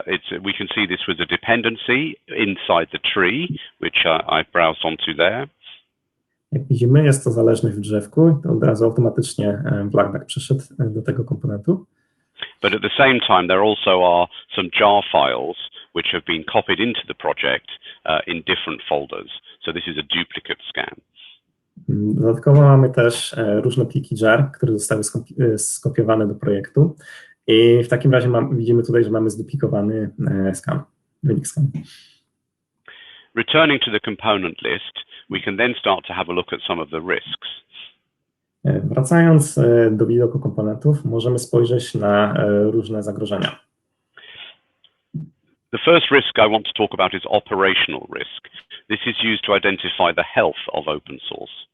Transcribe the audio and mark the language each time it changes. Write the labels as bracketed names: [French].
[English] We can see this was a dependency inside the tree, which I browsed onto there. [Polish] Jak widzimy, jest to zależność w drzewku, to od razu automatycznie Black Duck przeszedł do tego komponentu. [English] But at the same time, there also are some jar files which have been copied into the project in different folders. So this is a duplicate scan. [Polish] Dodatkowo mamy też różne pliki jar, które zostały skopiowane do projektu. I w takim razie widzimy tutaj, że mamy zduplikowany scan, wynik scan. [English] Returning to the component list, we can then start to have a look at some of the risks. [Polish] Wracając do widoku komponentów, możemy spojrzeć na różne zagrożenia. [English] The first risk I want to talk about is operational risk. This is used to identify the health of open source.